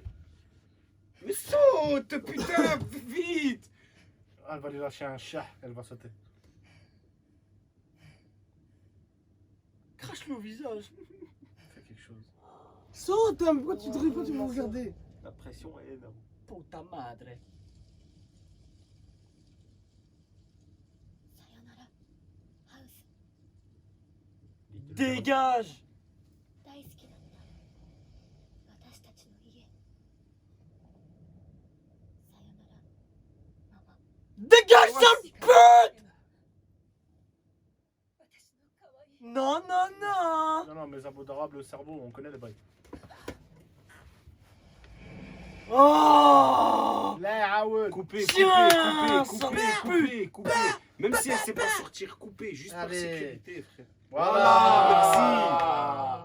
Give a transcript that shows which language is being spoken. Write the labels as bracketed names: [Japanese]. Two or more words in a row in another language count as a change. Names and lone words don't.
[French] Mais saute, putain, vite! Elle va lui lâcher un chat, elle va sauter. Crache-le au visage. Fais quelque chose. Saute, hein, pourquoi tu te réponds, tu me regarder? La pression est énorme. [Spanish] Puta madre. [Japanese] さよならハウス [French] Dégage. [Japanese] 大好きだった私たちの家さよならママ [French] Dégage, sale pute. [Japanese] 私の可愛い [French] Non, non, non. Non, non, mais abodables, le cerveau, on connaît les bails. Oh. Là, Aoud. Coupez, Tiens, coupez. Même si elle sait pas sortir, coupez, juste par Allez. sécurité, frère. Voilà.